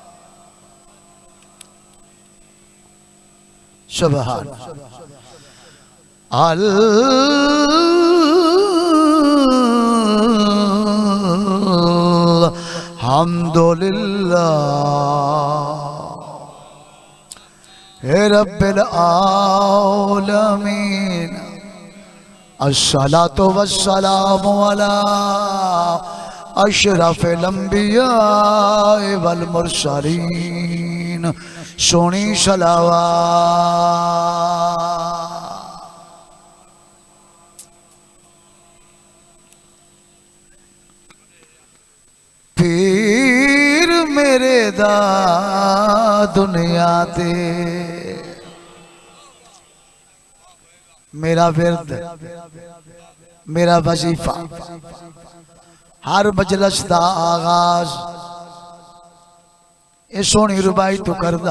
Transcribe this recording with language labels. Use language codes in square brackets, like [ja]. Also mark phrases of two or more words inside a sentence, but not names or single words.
[ar] سبحان الحمدلله رب العالمين الصلاة والسلام على أشرف الأنبياء والمرسلين [pa] سوہنی صلوات. پیر میرے دا دنیا تے میرا ورد میرا وظیفہ ہر مجلس دا آغاز یہ سوہنی رباعی تو کردا.